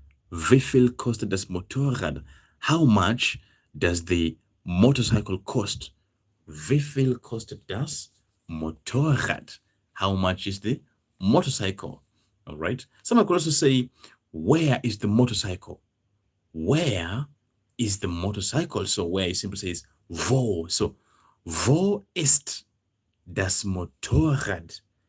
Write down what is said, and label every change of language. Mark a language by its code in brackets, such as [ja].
[de] Wie viel kostet das Motorrad? [en] How much does the motorcycle cost? [de] Wie viel kostet das Motorrad? [en] How much is the motorcycle? All right. Someone could also say, where is the motorcycle? Where is the motorcycle? So where it simply says wo. [de] So wo ist das Motorrad?